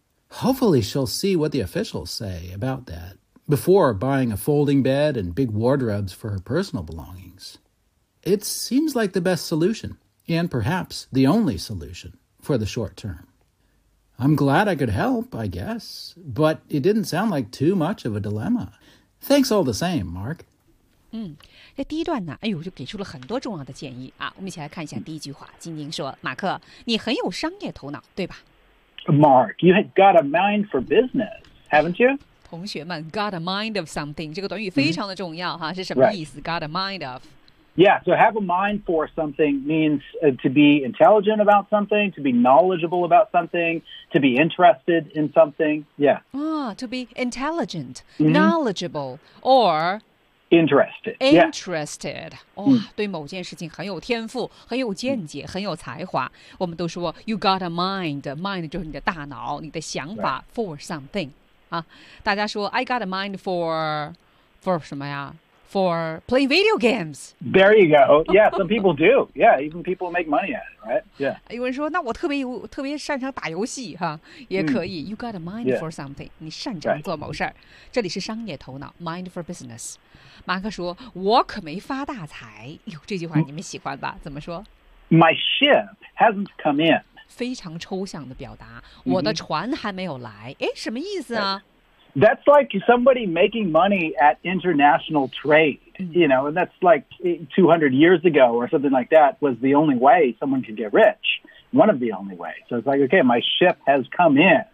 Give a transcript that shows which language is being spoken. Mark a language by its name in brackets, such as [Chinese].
[English] Hopefully she'll see what the officials say about that before buying a folding bed and big wardrobes for her personal belongings. It seems like the best solution, and perhaps the only solution. For the short term. I'm glad I could help, I guess, but it didn't sound like too much of a dilemma. Thanks all the same, Mark. [Chinese] 嗯，那第一段呢，哎呦，就给出了很多重要的建议啊。我们一起来看一下第一句话，晶晶说：“马克，你很有商业头脑，对吧 [English] ？”Mark, you have got a mind for business, haven't you? [Chinese] 同学们 ， [English] got a mind of something [Chinese] 这个短语非常的重要哈，是什么意思 ？ [English] Got a mind of。 Yeah, so have a mind for something means to be intelligent about something, to be knowledgeable about something, to be interested in something. Yeah. Ah, to be intelligent, knowledgeable, or interested. Interested. [Chinese] 哇、yeah. oh, 对某件事情很有天赋，很有见解，很有才华。我们都说 [English] you got a mind. [Chinese] Mind 就是你的大脑，你的想法 for something. 啊，大家说 I got a mind for 什么呀？ [English] For playing video games. There you go. Yeah, some people do. Yeah, even people make money at it, right? Yeah. [Chinese] 有人说，那我特别擅长打游戏哈，也可以。 [English] You got a mind for something. [Chinese] 你擅长做某事儿。这里是商业头脑 [English] ，mind for business. [Chinese] 马克说，我可没发大财。哟，这句话你们喜欢吧？怎么说 [English] ？My ship hasn't come in. [Chinese] 非常抽象的表达，我的船还没有来。哎，什么意思啊？ [English] That's like somebody making money at international trade, you know, and that's like 200 years ago or something like that was the only way someone could get rich, one of the only ways. So it's like, okay, my ship has come in.